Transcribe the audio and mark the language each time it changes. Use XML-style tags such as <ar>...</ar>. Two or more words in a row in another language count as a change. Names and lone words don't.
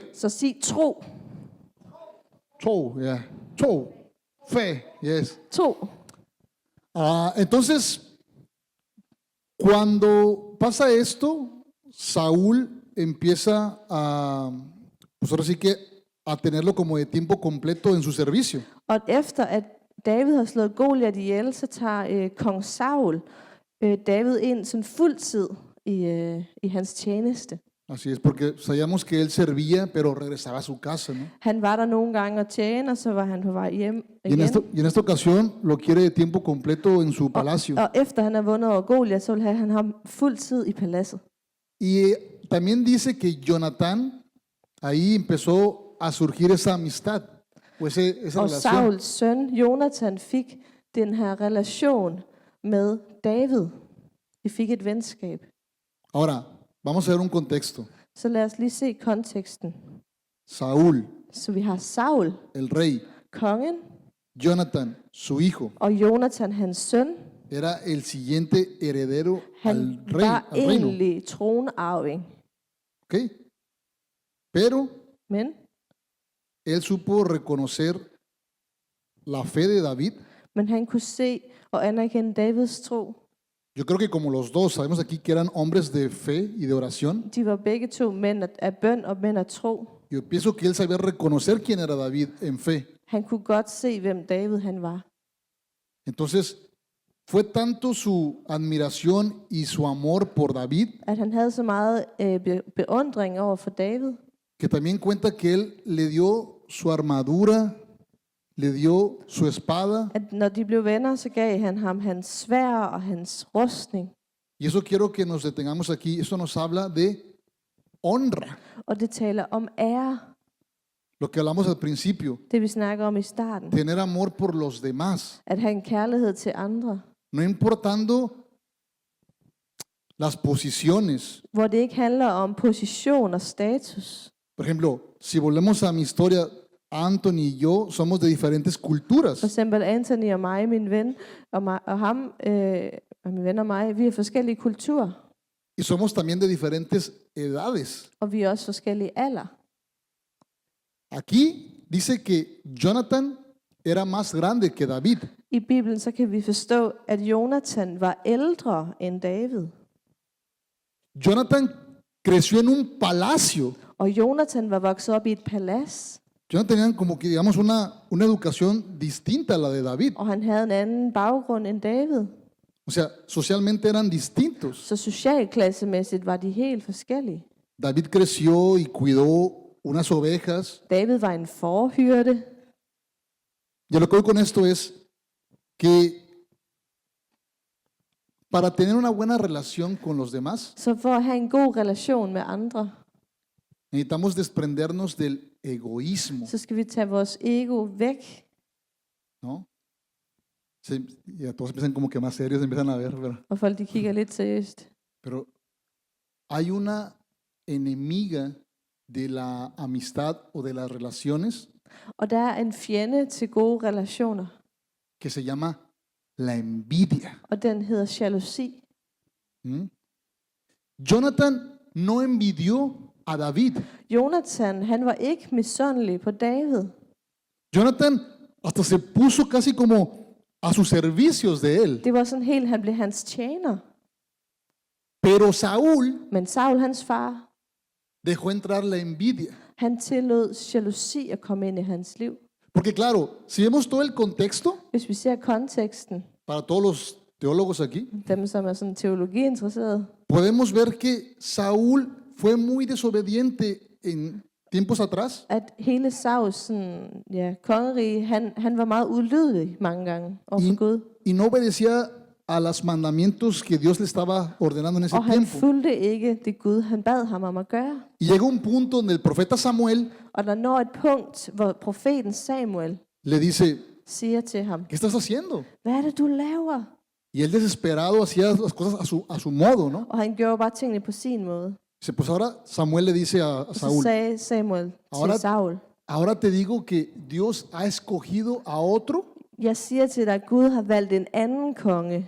<da>Så sig tro. Tro, yeah. Tro. Fe, yes. Tro.</da> <es>Entonces, cuando pasa esto, Saúl empieza pues ahora sí que a tenerlo como de tiempo completo en su servicio.</es> <da>Og efter at David har slået Goliat ihjel, så tager kong Saul David ind sådan fuld tid i hans tjeneste.</da> <es>Así es, porque sabíamos que él servía, pero regresaba a su casa, ¿no?</es> <da>Han var der nogle gange og tjene, og så var han på vej hjem</da> <es>Y en,</es> <da>igen.</da> <es>y en esta ocasión lo quiere de tiempo completo en su palacio.</es> <da>Og efter han har vundet over Goliat, så vil han have fuld tid i paladset.</da> <es>Y también dice que Jonatán, ahí empezó a surgir esa amistad, o esa</es> <da>Og</da> <es>relación.</es> <da>Sauls søn, Jonathan, fik den her relation med David. De fik et venskab.</da> <es>Ahora, vamos a ver un contexto.</es> <da>Så lad os lige se konteksten.</da> <es>Saúl,</es> <da>Så vi har Saul,</da> <es>el rey,</es> <da>kongen,</da> <es>Jonatán, su hijo,</es> <da>og Jonathan, hans søn.</da> <es>era el siguiente heredero al</es> <da>Han</da> <es>rey,</es> <da>var</da> <es>al reino.</es> <da>egentlig tronarving.</da> <es>¿Ok? Pero</es> <da>Men</da> <es>él supo reconocer la fe de David.</es> <da>han kunne se og anerkende Davids tro.</da> <es>Yo creo que como los dos, sabemos aquí que eran hombres de fe y de oración.</es> <da>De var begge to mænd af bøn og mænd af tro.</da> <es>Yo pienso que él sabía reconocer quién era David en fe.</es> <da>Han kunne godt se, hvem David han var.</da> <es>Entonces, fue tanto su admiración y su amor por David</es> <da>At han havde så meget beundring over for David,</da> <es>que también cuenta que él le dio su armadura, le dio su espada</es> <da>at når de blev venner, så gav han ham hans sværd og hans rustning.</da> <es>Y eso quiero que nos detengamos aquí. Eso nos habla de honra.</es> <da>Og det taler om ære,</da> <es>Lo que hablamos al principio.</es> <da>det vi snakker om i starten.</da> <es>Tener amor por los demás.</es> <da>At have en kærlighed til andre,</da> <es>No importando las posiciones.</es> <da>hvor det ikke handler om position og status.</da> <es>Por ejemplo, si volvemos a mi historia, Anthony y yo somos de diferentes</es> <da>For</da> <es>culturas.</es> <da>eksempel Anthony og mig, min ven, og ham, og min ven og mig, vi er forskellige kulturer,</da> <es>Y somos también de diferentes edades.</es> <da>og vi er også forskellige alder.</da> <es>Aquí dice que Jonathan era más grande que David.</es> <da>I Bibelen så kan vi forstå, at Jonathan var ældre end David.</da> <es>Jonathan creció en un palacio.</es> <da>Og Jonathan var vokset op i et palads,</da> <es>Jonathan tenía como que, digamos, una educación distinta a la de David.</es> <da>og han havde en anden baggrund end David.</da> <es>O sea, socialmente eran distintos.</es> <da>Så socialklassemæssigt var de helt forskellige.</da> <es>David creció y cuidó unas ovejas.</es> <da>David var en forhyrde,</da> <es>Y lo que voy con esto es que para tener una buena relación con los demás,</es> <da>så for at have en god relation med andre,</da> <es>necesitamos desprendernos del egoísmo,</es> <da>så skal vi tage vores ego væk.</da> <es>¿no? Ya todos empiezan como que más serios, empiezan a ver,</es> <da>Og folk de kigger lidt seriøst.</da> <es>pero hay una enemiga de la amistad o de las relaciones</es> <da>Og der er en fjende til gode relationer,</da> <es>que se llama la envidia.</es> <da>og den hedder jalousi. ¿Mm?</da> <es>Jonathan no envidió a David.</es> <da>Jonathan, han var ikke misundelig på David.</da> <es>Jonathan hasta se puso casi como a sus servicios de él.</es> <da>Det var sådan helt, han blev hans tjener.</da> <es>Pero Saúl</es> <da>Men Saul, hans far,</da> <es>dejó entrar la envidia.</es> <da>han tillod jalousi at komme ind i hans liv.</da> <es>Porque claro, si vemos todo el contexto,</es> <da>Hvis vi ser konteksten,</da> <es>para todos los teólogos aquí,</es> <da>dem som er sådan teologiinteresserede,</da> <es>podemos ver que Saúl fue muy desobediente en tiempos atrás.</es> <da>at hele Sauls sådan, kongerige, han var meget ulydig mange gange overfor Gud.</da> <es>Y no obedecía a los mandamientos que Dios le estaba ordenando en ese</es> <da>Og han</da> <es>tiempo.</es> <da>fulgte ikke det Gud, han bad ham om at gøre.</da> <es>Y llega un punto donde el profeta Samuel</es> <da>Og der når et punkt, hvor profeten Samuel</da> <es>le dice,</es> <da>siger til ham,</da> <es>¿qué estás haciendo?</es> <da>hvad er det, du laver?</da> <es>Y él desesperado hacía las cosas a su modo, ¿no?</es> <da>Og han gjorde bare tingene på sin måde.</da> <es>Dice, pues ahora Samuel le dice a</es> <da>Og så</da> <es>Saúl,</es> <da>sagde Samuel</da> <es>Ahora-</es> <da>til Saul,</da> <es>ahora te digo que Dios ha escogido a otro</es> <da>jeg siger til dig, at Gud har valgt en anden konge,</da>